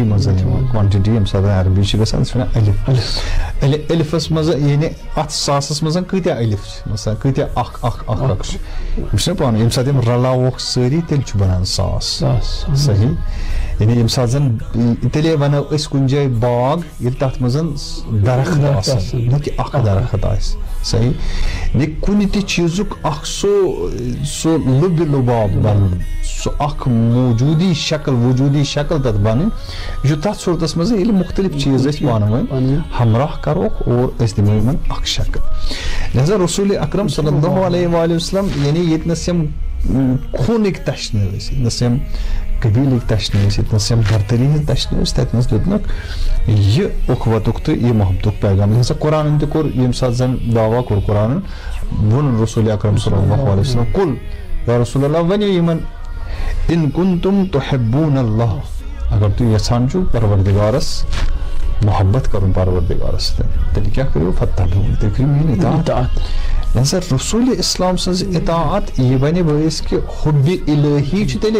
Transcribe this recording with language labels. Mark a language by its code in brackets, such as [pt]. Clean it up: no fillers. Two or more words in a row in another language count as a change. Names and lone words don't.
[ks] منٛز یِوان کوانٹِٹی ییٚمہِ ساتہٕ عربی چھِ گژھان سُہ چھُ وَنان الفس منٛز یعنی اتھ ساسس منٛز کۭتیاہ الف چھِ مثلاً کۭتیاہ اکھ چھُ یہِ چھُنہ پانہٕ ییٚمہِ ساتہٕ یِم رلاووکھ سٲری تیٚلہِ چھُ بنان ساس صحیح یعنی ییٚمہِ ساتہٕ زن تیٚلے ونو أسۍ کُنہِ جایہِ باغ ییٚلہِ تتھ منٛز درخت آسن نہ کہِ اکھ درخت آسہِ صحیح یعنی کُنہِ تہِ چیٖزُک اکھ سُہ لُبہِ لُباب بنُن سُہ اکھ وجوٗدی شکل تتھ بنٕنۍ یہِ چھُ تتھ صوٗرتس منٛز ییٚلہِ مختلف چیٖز أسۍ پانہٕ ؤنۍ ہمراہ کروکھ اور أسۍ دِمو یِمن اکھ شکل لہذا رسوٗلِ اکرم [ar] صلی اللہ علیہ وآلہ وسلم [ks] یعنی ییٚتنس یِم خوٗنٕکۍ تشنہٕ ٲسۍ ییٚتنس یِم قبیٖلٕکۍ تشنہٕ ٲسۍ ییٚتنس یِم برتری ہٕنٛدۍ تشنہٕ ٲسۍ تتنس دیُتنکھ یہِ اُخوتُک تہٕ یہِ محبتُک پیغام لہذا قرآنن تہِ کوٚر ییٚمہِ ساتہٕ زن دعوا کوٚر قرآنن ووٚن رسوٗلِ اکرم [ar] صلی اللہ علیہ وسلم قُل یا رسول اللہ [ks] ؤنِو یِمن [ar] اِن کُنتُم تُحِبوٗنَ اللّٰہ [ks] اگر تُہۍ یژھان چھِو پروردِگارس محبت کرُن پروردِگارس سۭتۍ تیٚلہِ کیٛاہ کٔرِو فَاتَّبِعُونِی تُہۍ کٔرِو میٲنۍ اطاعت لہذا رسوٗلِ اسلام سٕنٛز اطاعت یہِ بنہِ بٲیِس کہِ حُبہِ الہی چھُ تیٚلے